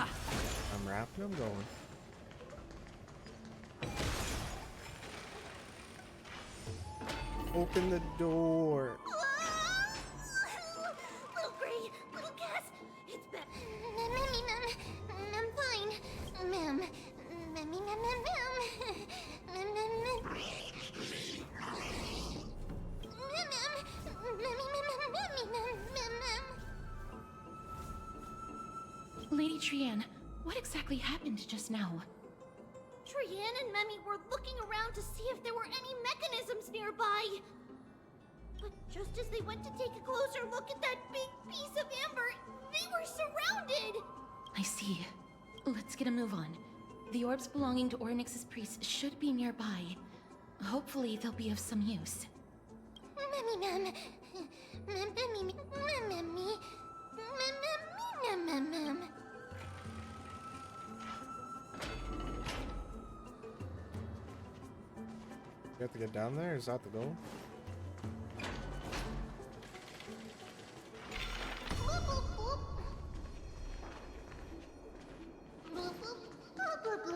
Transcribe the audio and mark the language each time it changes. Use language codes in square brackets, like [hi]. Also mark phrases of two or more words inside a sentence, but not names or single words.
[en] I'm wrapping, I'm going. Open the door. Little Gray, Little Cass, it's better. I'm fine. Mem. Memmy, mem, mem, mem. Mem, mem, mem. Mem, mem. Memmy, mem, mem, mem, mem, mem. Lady Trian, what exactly happened just now? Trian and Memmy were looking around to see if there were any mechanisms nearby. But just as they went to take a closer look at that big piece of amber, they were surrounded! I see. Let's get a move on. The orbs belonging to Ornyx's priests should be nearby. Hopefully they'll be of some use. Memmy, mem. Memmy, memmy, memmy. Mem, mem, mem. You have to get down there? Is that the goal? Bloop, bloop, bloop. Bloop, bloop, bloop, bloop, bloop.